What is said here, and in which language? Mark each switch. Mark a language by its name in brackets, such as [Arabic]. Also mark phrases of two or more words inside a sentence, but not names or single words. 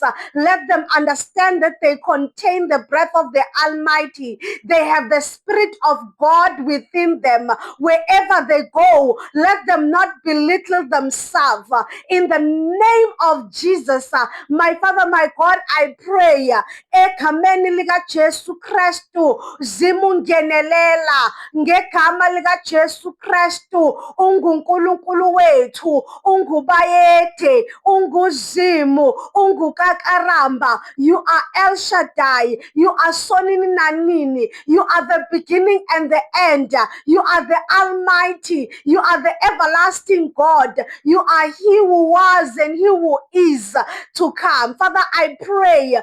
[English] Let them understand that they contain the breath of the Almighty. They have the Spirit of God within them. Wherever they go, let them not belittle themselves. In the name of Jesus, my Father, my God, I pray. [Swati] Ekameni lika Jesu Kristu, zimungenelela ngegama lika Jesu Kristu. UnguNkulunkulu wethu, ungubayede, unguzimu, ungukakaramba. [English] You are El Shaddai. You are [Swati] Sonini Nanini. [English] You are the beginning and the end. You are the Almighty. You are the everlasting God. You are He who was and He who is to come. Father, I pray.